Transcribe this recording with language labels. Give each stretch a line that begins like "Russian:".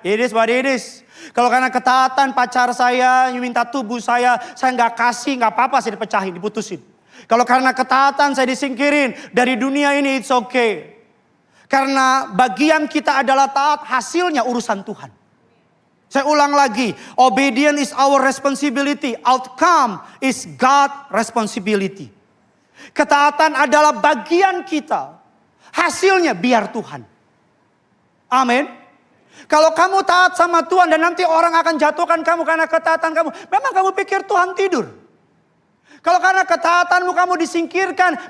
English: It is what it is.
Indonesian: Kalau karena ketaatan pacar saya minta tubuh saya nggak kasih, nggak apa-apa, saya dipecahin, diputusin. Kalau karena ketaatan saya disingkirin dari dunia ini,
English: it's okay.
Indonesian: Karena bagian kita adalah taat, hasilnya urusan Tuhan. Saya ulang lagi,
English: obedience is our responsibility, outcome is God responsibility.
Indonesian: Ketaatan adalah bagian kita. Hasilnya biar Tuhan. Amin. Kalau kamu taat sama Tuhan dan nanti orang akan jatuhkan kamu karena ketaatan kamu. Memang kamu pikir Tuhan tidur. Kalau karena ketaatanmu kamu disingkirkan.